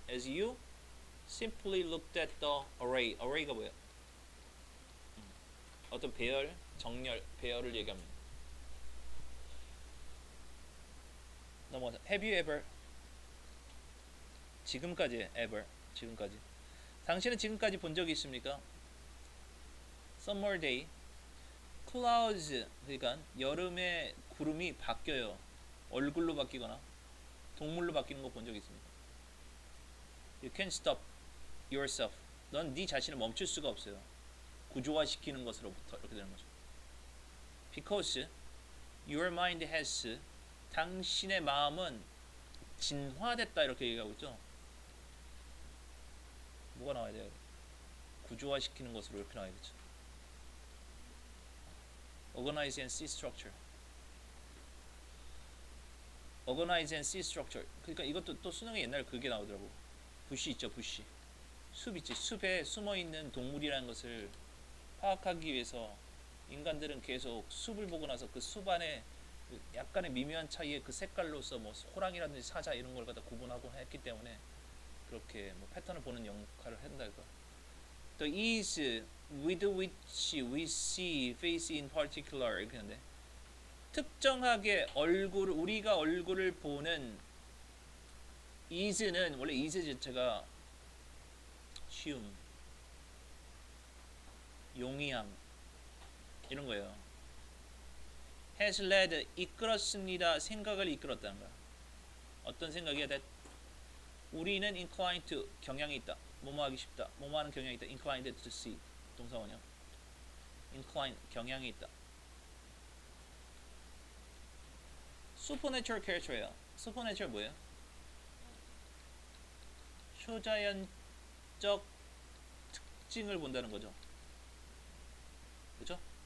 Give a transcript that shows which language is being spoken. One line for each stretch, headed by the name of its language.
English: as you simply looked at the array.
Korean: array가 뭐야? 어떤 배열, 정렬, 배열을 얘기합니다. 넘어가서
English: have you ever,
Korean: 지금까지 ever, 지금까지 당신은 지금까지 본 적이 있습니까?
English: summer day clouds,
Korean: 그러니까 여름에 구름이 바뀌어요. 얼굴로 바뀌거나 동물로 바뀌는 거 본 적 있습니까?
English: You can't stop yourself.
Korean: 넌 네 자신을 멈출 수가 없어요. 구조화시키는 것으로부터 이렇게 되는 거죠.
English: Because your mind has,
Korean: 당신의 마음은 진화됐다 이렇게 얘기하고 있죠. 뭐가 나와야 돼요? 구조화시키는 것으로 이렇게 나와야겠죠.
English: Organize and see structure. Organize and see structure.
Korean: 그러니까 이것도 또 수능에 옛날에 그게 나오더라고. 부시 있죠, 부시. 숲 있지. 숲에 숨어 있는 동물이라는 것을 파악하기 위해서 인간들은 계속 숲을 보고 나서 그 숲 안에 약간의 미묘한 차이의 그 색깔로서 뭐 호랑이라든지 사자 이런 걸 갖다 구분하고 했기 때문에 그렇게 뭐 패턴을 보는 역할을 한다 이거.
English: The ease with which we see face in particular
Korean: 이렇게 하는데 특정하게 얼굴, 우리가 얼굴을 보는 ease는 원래 ease 자체가 쉬움, 용이함 이런 거예요.
English: has led,
Korean: 이끌었습니다. 생각을 이끌었다는 거야. 어떤 생각이야? that 우리는
English: inclined to,
Korean: 경향이 있다. 뭐뭐 하기 쉽다. 뭐뭐 하는 경향이 있다.
English: inclined to see,
Korean: 동사원형. inclined, 경향이 있다. supernatural character예요. supernatural 뭐예요? 초자연적 특징을 본다는 거죠. 그렇죠?